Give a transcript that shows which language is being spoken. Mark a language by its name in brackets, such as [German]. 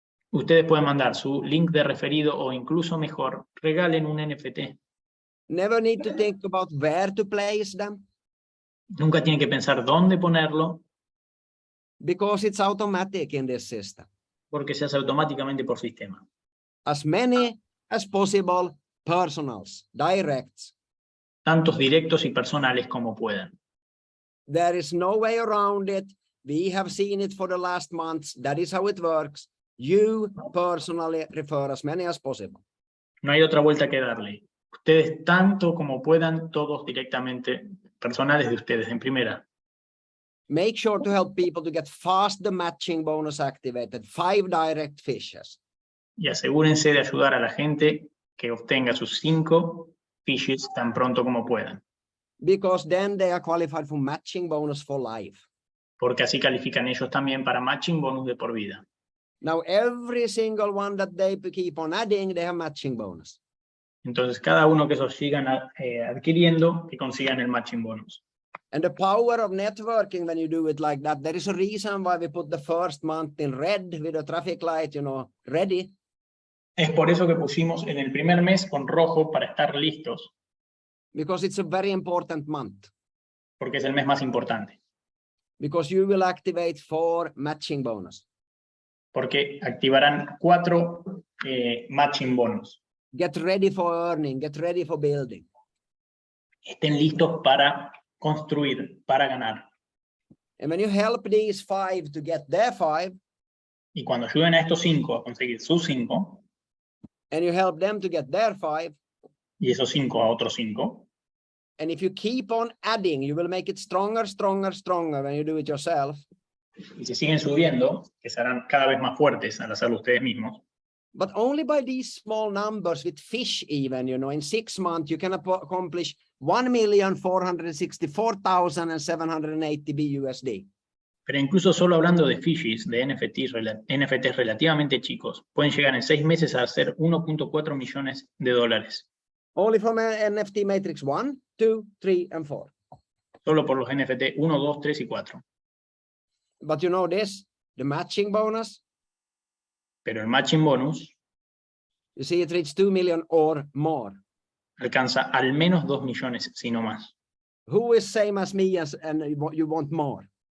[Spanish] Ustedes pueden mandar su link de referido o incluso mejor, regalen un NFT. [English] Never need to think about where to place them. [Spanish] Nunca tienen que pensar dónde ponerlo. [English] Because it's automatic in this system. [Spanish] Porque se hace automáticamente por sistema. [English] As many as possible personals, directs. [Spanish] Tantos directos y personales como puedan. [English] There is no way around it. We have seen it for the last months. That is how it works. You personally refer as many as possible. [Spanish] No hay otra vuelta que darle. Ustedes tanto como puedan, todos directamente, personales de ustedes en primera. [English] Make sure to help people to get fast the matching bonus activated. 5 direct fishes. [Spanish] Y asegúrense de ayudar a la gente que obtenga sus 5 fishes tan pronto como puedan. [English] Because then they are qualified for matching bonus for life. [Spanish] Porque así califican ellos también para matching bonus de por vida. [English] Now every single one that they keep on adding, they have matching bonus. [Spanish] Entonces cada uno que esos sigan adquiriendo, que consigan el matching bonus. [English] And the power of networking when you do it like that, there is a reason why we put the first month in red with a traffic light, ready. [Spanish] Es por eso que pusimos en el primer mes con rojo para estar listos. [English] Because it's a very important month. [Spanish] Porque es el mes más importante. [English] Because you will activate 4 matching bonus. [Spanish] Porque activarán 4 matching bonus. [English] Get ready for earning, get ready for building. [Spanish] Estén listos para construir, para ganar. [English] And when you help these 5 to get their 5, [Spanish] y cuando ayuden a estos 5 a conseguir sus 5, [English] and you help them to get their 5, [Spanish] y esos 5 a otros 5, [English] and if you keep on adding, you will make it stronger, stronger, stronger when you do it yourself. [Spanish] Y si siguen subiendo, que serán cada vez más fuertes al hacerlo ustedes mismos. [English] But only by these small numbers with fish even, in 6 months, you can accomplish 1,464,780 BUSD. [Spanish] Pero incluso solo hablando de fishes, de NFTs relativamente chicos, pueden llegar en 6 meses a hacer 1.4 millones de dólares. [English] Only from NFT matrix 1, 2, 3, and 4. [Spanish] Solo por los NFT 1, 2, 3 y 4. [English] But you know this, the matching bonus. [Spanish] Pero el matching bonus, [English] you see it reached 2 million or more. [Spanish] Alcanza al menos 2 millones, si no más. [English] Who is same as me and you want more?